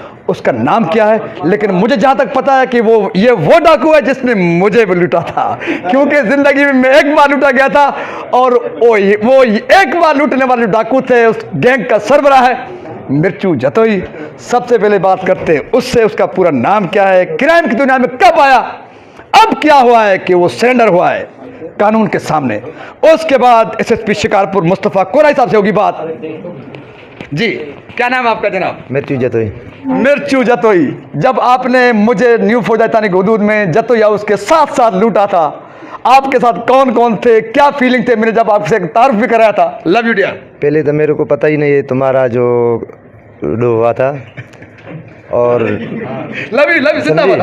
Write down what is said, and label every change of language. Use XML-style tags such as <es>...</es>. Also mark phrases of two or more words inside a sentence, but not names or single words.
<ur>اس کا نام کیا ہے، لیکن مجھے جہاں تک پتا ہے کہ یہ وہ ڈاکو ہے جس نے مجھے بھی لوٹا تھا، کیونکہ زندگی میں میں ایک بار لوٹا گیا تھا اور وہ ایک بار لوٹنے والے ڈاکو تھے اس گینگ کا سربراہ ہے مرچو جتوئی. سب سے پہلے بات کرتے ہیں اس سے، اس کا پورا نام کیا ہے، کرائم کی دنیا میں کب آیا، اب کیا ہوا ہے کہ وہ سرینڈر ہوا ہے قانون کے سامنے. اس کے بعد ایس ایس پی شکارپور مصطفیٰ کورائی صاحب سے ہوگی بات. جی، کیا نام ہے آپ کا جناب? मिर्चू जतोई। मिर्चू जतोई, جب آپ نے مجھے نیو فوج تھانے کی حدود میں جتوئی ہاؤس کے ساتھ ساتھ لوٹا تھا، آپ کے ساتھ کون کون تھے، کیا فیلنگ تھے? میں نے جب آپ سے تعارف بھی کرایا تھا,</ur> <en>love you dear.</en> <ur>پہلے تو میرے کو پتا ہی نہیں ہے تمہارا جو ڈو ہوا تھا، اور</ur> <en>love you जिंदाबाद।</en>